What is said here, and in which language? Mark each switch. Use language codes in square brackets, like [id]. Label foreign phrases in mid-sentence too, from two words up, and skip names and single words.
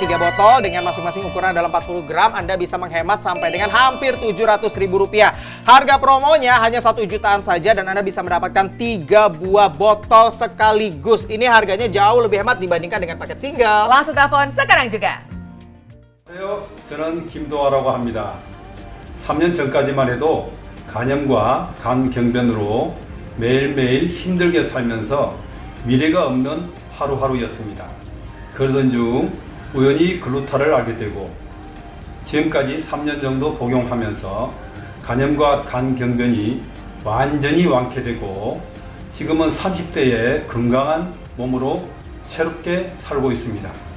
[id] 3 botol dengan masing-masing ukuran dalam 40 gram. Anda bisa menghemat sampai dengan hampir Rp700.000. Harga promonya hanya 1 jutaan saja dan Anda bisa mendapatkan 3 buah botol sekaligus. Ini harganya jauh lebih hemat dibandingkan dengan paket single. Langsung telepon sekarang juga. [ko] 안녕하세요. 저는 김도아라고 합니다. 3년 전까지만 해도 간염과 간 경변으로 매일매일 힘들게 살면서 미래가 없는 하루하루였습니다. 그러던 중 우연히 글루타를 알게 되고 지금까지 3년 정도 복용하면서 간염과 간 경변이 완전히 완쾌되고 지금은 30대의 건강한 몸으로 새롭게 살고 있습니다.